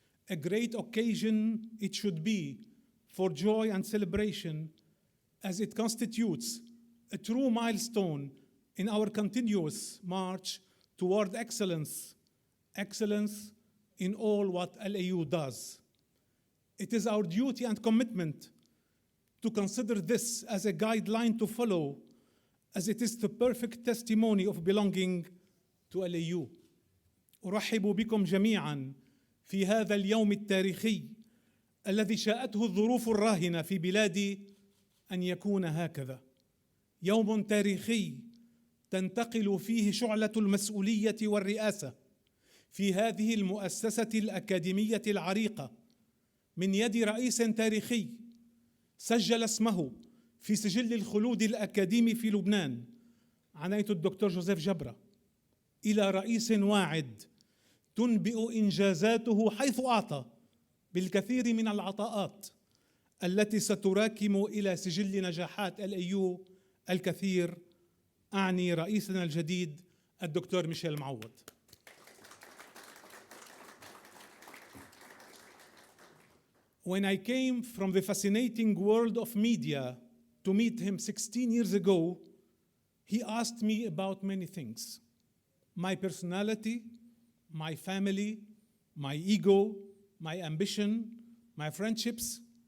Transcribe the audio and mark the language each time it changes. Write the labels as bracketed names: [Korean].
[English] A great occasion it should be for joy and celebration, as it constitutes a true milestone in our continuous march toward excellence, excellence in all what LAU does. It is our duty and commitment to consider this as a guideline to follow, as it is the perfect testimony of belonging to LAU. [Arabic] أرحب بكم جميعاً في هذا اليوم التاريخي الذي شاءته الظروف الراهنة في بلادي أن يكون هكذا. يوم تاريخي تنتقل فيه شعلة المسؤولية والرئاسة في هذه المؤسسة الأكاديمية العريقة من يد رئيس تاريخي سجل اسمه في سجل الخلود الأكاديمي في لبنان، عناية الدكتور جوزيف جبرة، إلى رئيس واعد تنبئ إنجازاته حيث أعطى بالكثير من العطاءات التي ستراكم إلى سجل نجاحات LAU الكثير، أعني رئيسنا الجديد الدكتور ميشيل معوض. [English] When I came from the fascinating world of media to meet him 16 years ago, he asked me about many things: my personality, my family, my ego, my ambition, my friendships.